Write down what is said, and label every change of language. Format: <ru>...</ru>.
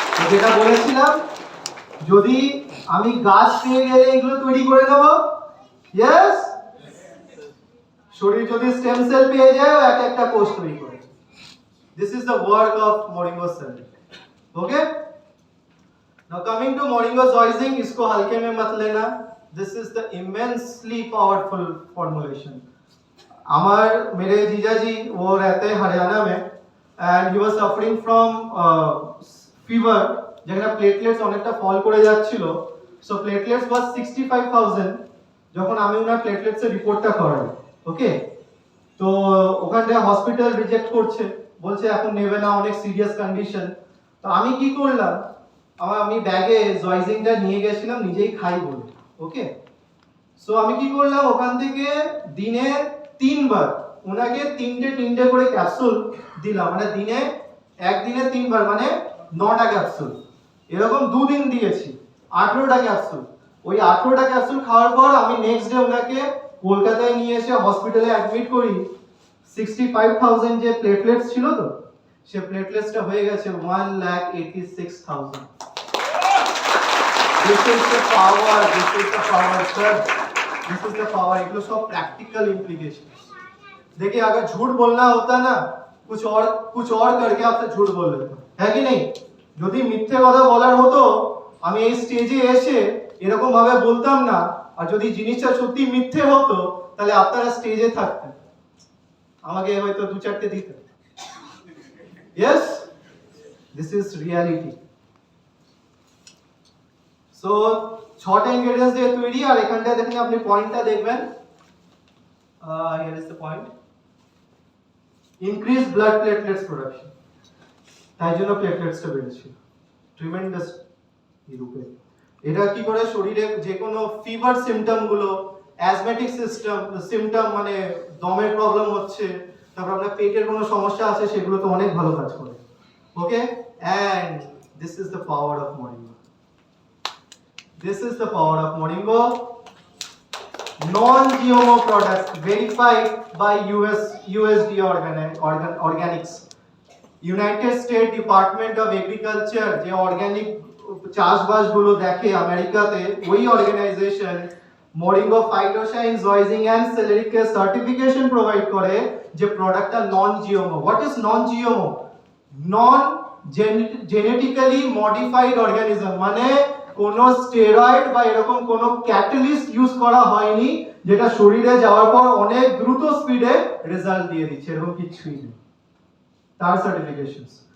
<bn>যেটা বলেছিলাম, যদি আমি গাছ পেয়ে গেলে এগুলো তৈরি করে নেব। ইয়েস, শরীর যদি স্টেম সেল পেয়ে যায় এক একটা কোষ তৈরি করে।</bn> <en>This is the work of moringa সেলেরিক। Okay, now coming to moringa zoising,</en> <hi>इसको हल्के में मत लेना,</hi> <en>this is the immensely powerful formulation।</en> <hi>हमार मेरे जीजा जी वो रहते हैं हरियाणा में</hi> <en>and he was suffering from fever,</en> <bn>যেখানে প্লেটলেটস অনেকটা ফল করে যাচ্ছিল। সো প্লেটলেটস was 65,000 যখন আমি ওনার প্লেটলেটস এর রিপোর্টটা করাই। ওকে, তো ওখানে হসপিটাল রিজেক্ট করছে, বলছে এখন নেবে না, অনেক সিরিয়াস কন্ডিশন। তো আমি কি করলাম, আমি ব্যাগে জয়জিংটা নিয়ে গেছিলাম, নিজেই খাই বলে। ওকে, সো আমি কি করলাম, ওখান থেকে দিনে 3 বার ওনাকে তিনটে করে ক্যাপসুল দিলাম, মানে দিনে একদিনে 3 বার, মানে 9টা ক্যাপসুল। এরকম 2 দিন দিয়েছি, 18টা ক্যাপসুল। ওই 18টা ক্যাপসুল খাওয়ার পর আমি নেক্সট ডে ওনাকে কলকাতায় নিয়ে এসে হসপিটালে অ্যাডমিট করি। 65,000 যে প্লেটলেটস ছিল, তো সে প্লেটলেটসটা হয়ে গেছে 1,86,000।</bn> <en>This is the power, this is the power, sir. This is the power.</en> <hi>Anglo सब</hi> <en>practical implications।</en> <hi>देखिए, अगर झूठ बोलना होता ना, कुछ और करके आपसे झूठ बोल लेता, है कि नहीं?</hi> <bn>যদি মিথ্যে কথা বলার হতো, আমি এই স্টেজে এসে এরকম ভাবে বলতাম না। আর যদি জিনিসটা সত্যি মিথ্যে হতো, তাহলে আপনারা স্টেজে থাকতেন, আমাকে হয়তো 2-4টে দিতেন।</bn> <en>Yes, this is reality.</en> <bn>So 6টা ইনগ্রেডিয়েন্টস দিয়ে তৈরি। আর এখানটা দেখেন, আপনি পয়েন্টটা দেখবেন,</bn> <en>Here is the point, increase blood platelets production.</en> <bn>তাই জন্য প্লেটলেটসটা বেড়েছিল ট্রিমেন্ডাস রূপে। এটা কি করে, শরীরে যে কোনো ফিভার সিম্পটম গুলো, অ্যাজমেটিক সিম্পটম মানে দমের প্রবলেম হচ্ছে, তারপর আপনার পেটের কোনো সমস্যা আছে, সেগুলো তো অনেক ভালো কাজ করে।</bn> <en>Okay, and this is the power of moringa. This is the power of moringa. non-GMO products verified by USD Organics.</en> <bn>United state department of agriculture যে অর্গানিক চাষবাস গুলো দেখে আমেরিকাতে, ওই অর্গানাইজেশন মরিঙ্গো ফাইটোসাইন জয়জিং এন্ড সেলেরিককে সার্টিফিকেশন প্রোভাইড করে যে প্রোডাক্টটা নন জিওমো।</bn> <en>What is non GMO? Non genetically modified organism,</en> <bn>মানে কোনো স্টেরয়েড বা এরকম কোনো ক্যাটালিস্ট ইউজ করা হয়নি যেটা শরীরে যাওয়ার পর অনেক দ্রুত স্পিডে রেজাল্ট দিয়ে দিচ্ছে, এরকম কিছুই নেই তার সার্টিফিকেশনস।</bn>